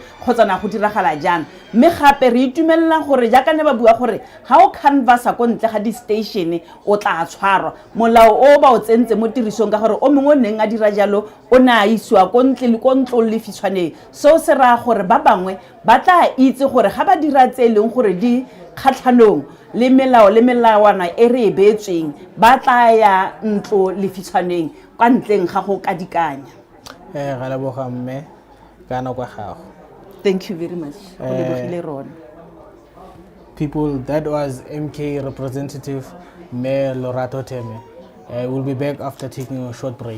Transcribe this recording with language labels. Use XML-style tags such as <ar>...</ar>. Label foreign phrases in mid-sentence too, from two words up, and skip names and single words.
<tn>kgotsa na go diragala jang mme gape re itumelela gore jaaka ne ba bua gore ga o canvasa ko ntle ga di-station o tla tshwarwa molao o ba o tsentse mo tirisong ka gore o mongwe o neng a dira jalo o ne a isiwa ko ntlo le fitshwaneng seo se raya gore ba bangwe ba tla itse gore ga ba dira tse e leng gore di kgatlhanong le melao le melawana e re e beetsweng ba tla ya ntlo le fitshwaneng kwa ntleng ga go kadikanya ga leboga mme ka nako ya gago.</tn> <en>Thank you very much. People, that was MK representative Mayor Lorato Teme. We'll be back after taking a short break.</en>